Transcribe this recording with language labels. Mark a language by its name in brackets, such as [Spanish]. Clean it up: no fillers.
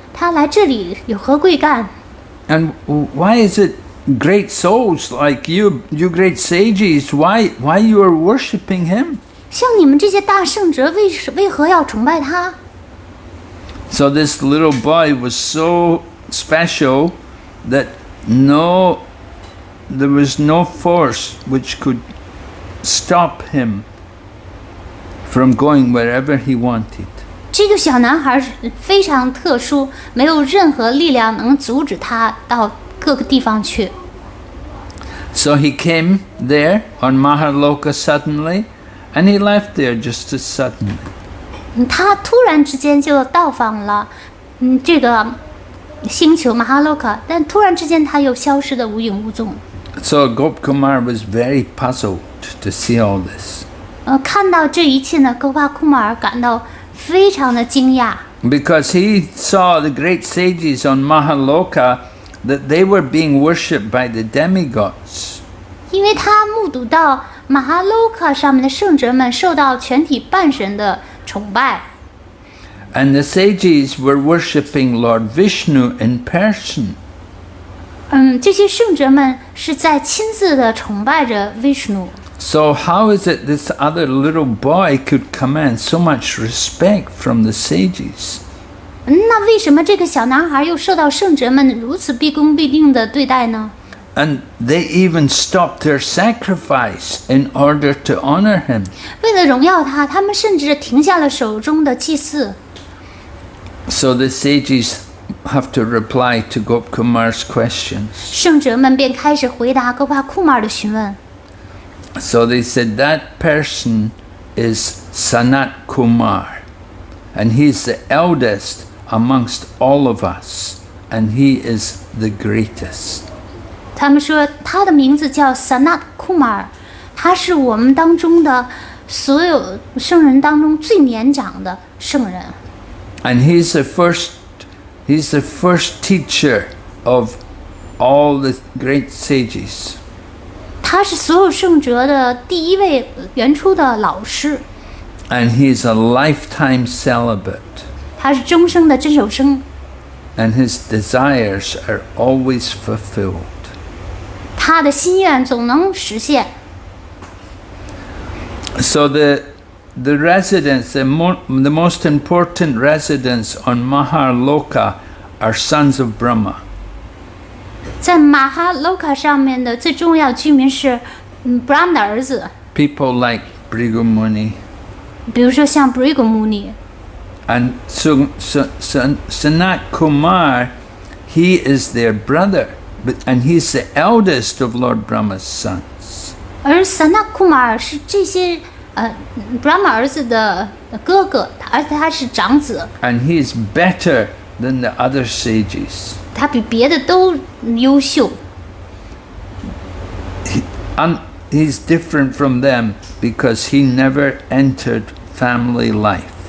[Chinese] 他来这里有何贵干？ [English] And why is it great souls like you great sages, why you are worshipping him? [Chinese] 像你们这些大圣者，为何要崇拜他？ [English] So this little boy was so special that there was no force which could stop him from going wherever he wanted. [Chinese] 这个小男孩非常特殊，没有任何力量能阻止他到各个地方去。 [English] So he came there on Mahaloka suddenly, and he left there just as suddenly. [Chinese] 他突然之间就到访了这个星球马哈洛卡，但突然之间他又消失得无影无踪。 [English] So Gopkumar was very puzzled to see all this. [Chinese] 看到这一切呢，戈帕库马尔感到非常的惊讶。 [English] Because he saw the great sages on Mahaloka, that they were being worshipped by the demigods. [Chinese] 因为他目睹到马哈洛卡上面的圣者们受到全体半神的崇拜。 [English] And the sages were worshipping Lord Vishnu in person. [Chinese] 这些圣者们是在亲自的崇拜着 Vishnu。 [English] So how is it this other little boy could command so much respect from the sages? [Chinese] 那为什么这个小男孩又受到圣哲们如此毕恭毕敬的对待呢？ [English] And they even stopped their sacrifice in order to honor him. [Chinese] 为了荣耀他，他们甚至停下了手中的祭祀。 [English] So the sages have to reply to Gopkumar's questions. [Chinese] 圣哲们便开始回答哥巴库玛尔的询问。 [English] So they said that person is Sanat Kumar, and he's the eldest amongst all of us, and he is the greatest. [Chinese] 他们说他的名字叫 Sanat Kumar， 他是我们当中的所有圣人当中最年长的圣人。 [English] And he's the first teacher of all the great sages. [Chinese] 他是所有圣哲的第一位原初的老师。 [English] And he's a lifetime celibate. [Chinese] 他是终生的真守生。 [English] And his desires are always fulfilled. [Chinese] 他的心愿总能实现。 [English] So the residents, the most important residents on Maharloka are sons of Brahma. [Chinese] 在马哈洛卡上面的最重要居民是Brahma 的儿子， [English] People like Bhrigu Muni. [Chinese] 比如说像 Bhrigu Muni。 [English] And so Sanat Kumar, he is their brother, and he's the eldest of Lord Brahma's sons. [Chinese] 而 Sanat Kumar 是这些Brahma 儿子的哥哥，而且他是长子。 [English] And he's better than the other sages. [Chinese] 他比别的都优秀。 [English] And he's different from them because he never entered family life.